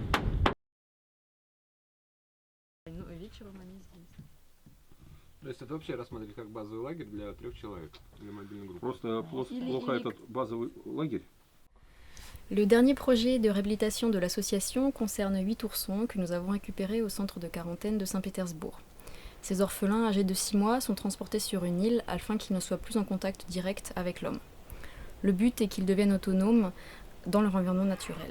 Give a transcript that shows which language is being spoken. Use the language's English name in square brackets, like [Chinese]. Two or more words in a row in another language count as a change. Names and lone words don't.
[Russian] Вечером они здесь. То есть это вообще рассматривать как базовый лагерь для 3 человек или мобильной группы? Просто плохо этот базовый лагерь. [French] Le dernier projet de réhabilitation de l'association concerne 8 oursons que nous avons récupérés au centre de quarantaine de Saint-Pétersbourg. Ces orphelins âgés de 6 mois sont transportés sur une île afin qu'ils ne soient plus en contact direct avec l'homme. Le but est qu'ils deviennent autonomes dans leur environnement naturel.